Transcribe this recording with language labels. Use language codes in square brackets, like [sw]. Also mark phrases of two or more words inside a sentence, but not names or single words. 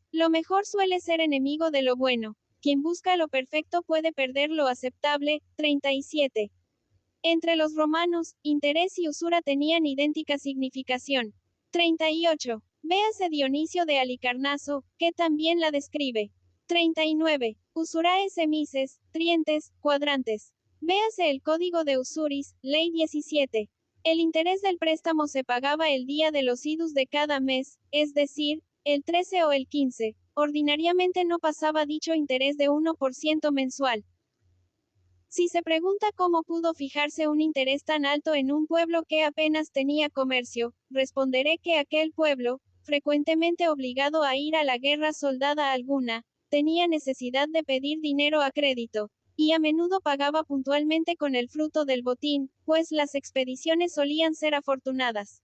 [es] Lo mejor suele ser enemigo de lo bueno. Quien busca lo perfecto puede perder lo aceptable. 37. Entre los romanos, interés y usura tenían idéntica significación. 38. Véase Dionisio de Halicarnaso, que también la describe. 39. [la] Usurae semices, trientes, cuadrantes. [es] Véase el Código de Usuris, Ley 17. El interés del préstamo se pagaba el día de los idus de cada mes, es decir, el 13 o el 15. Ordinariamente no pasaba dicho interés de 1% mensual. Si se pregunta cómo pudo fijarse un interés tan alto en un pueblo que apenas tenía comercio, responderé que aquel pueblo, frecuentemente obligado a ir a la guerra soldada alguna, tenía necesidad de pedir dinero a crédito, y a menudo pagaba puntualmente con el fruto del botín, pues las expediciones solían ser afortunadas.